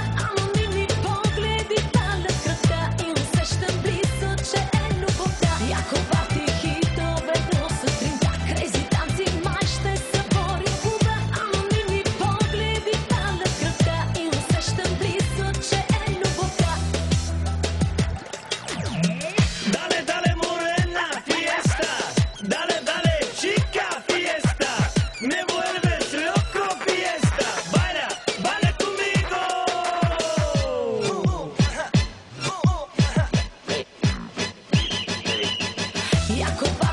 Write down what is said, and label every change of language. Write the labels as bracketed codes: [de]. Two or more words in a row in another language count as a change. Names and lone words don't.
[bg] Анонимни погледи палят кръвта и усещам близо, че е любовта. Яко парти, хитове до сутринта, крейзи танци, май ще се бори в клуба. Анонимни погледи палят кръвта и усещам близо, че е любовта. [es] Dale, dale, morena, fiesta. Dale, dale, chica, fiesta. Me vuelves loco, fiesta. Baila, baila conmigo. [bg] Яко